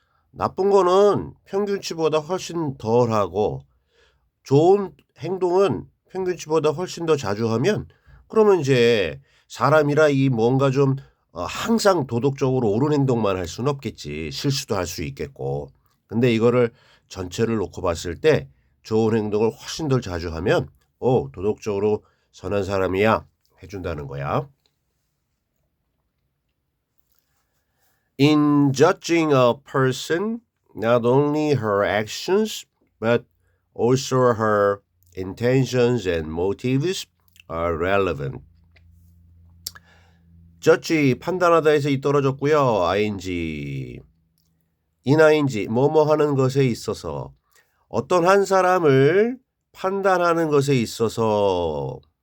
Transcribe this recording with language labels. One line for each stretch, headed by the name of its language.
Korean: 나쁜 거는 평균치보다 훨씬 덜하고 좋은 행동은 평균치보다 훨씬 더 자주 하면 그러면 이제 사람이라 이 뭔가 좀 항상 도덕적으로 옳은 행동만 할 수는 없겠지. 실수도 할 수 있겠고. 근데 이거를 전체를 놓고 봤을 때 좋은 행동을 훨씬 더 자주 하면 도덕적으로 선한 사람이야 해준다는 거야.
English: In judging a person, not only her actions, but also her intentions and motives are relevant.
Korean: judge 판단하다에서 이 떨어졌고요. ing ing 뭐뭐 하는 것에 있어서 어떤 한 사람을 판단하는 것에 있어서